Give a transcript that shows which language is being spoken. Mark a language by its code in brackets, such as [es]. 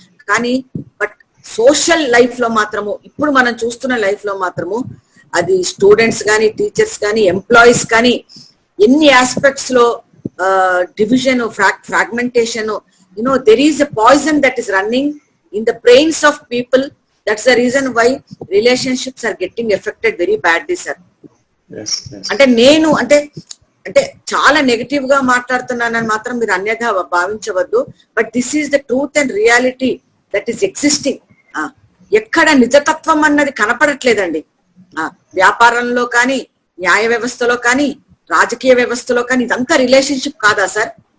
[te] కానీ but social life లో మాత్రము, ఇప్పుడు మనం చూస్తున్న లైఫ్ లో మాత్రము అది స్టూడెంట్స్ కానీ, టీచర్స్ కానీ, ఎంప్లాయీస్ కానీ ఎన్ని ఆస్పెక్ట్స్ లో division, fragmentation, [en] there is a poison that is running in the brains of people. That's the reason why relationships are getting affected very badly, sir. Yes. [te] అంటే నేను అంటే చాలా నెగటివ్ గా మాట్లాడుతున్నానని మాత్రం మీరు అన్యథా భావించవద్దు. [en] But this is the truth and reality that is existing. [te] ఎక్కడ నిజతత్వం అన్నది కనపడట్లేదండి. వ్యాపారంలో కానీ, న్యాయ వ్యవస్థలో కానీ, రాజకీయ వ్యవస్థలో కానీ ఇదంతా రిలేషన్షిప్ కాదా సార్?